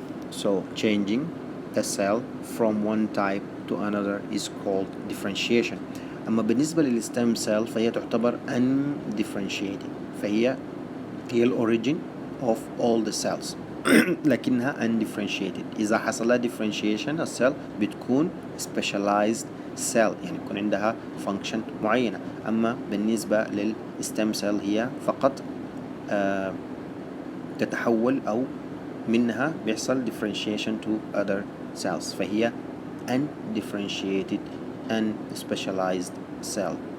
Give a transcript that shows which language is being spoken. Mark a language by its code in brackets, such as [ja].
[en] So changing the cell from one type to another is called differentiation. [ar] أما بالنسبة للstem cell فهي تعتبر undifferentiated، فهي الأوريجين [en] of all the cells. [ar] لكنها undifferentiated. إذا حصل لها differentiation السيل بتكون specialized cell، يعني يكون عندها function معينة. أما بالنسبة للstem cell هي فقط تتحول أو منها بيحصل [en] differentiation to other cells، [ar] فهي [en] undifferentiated and specialized cell.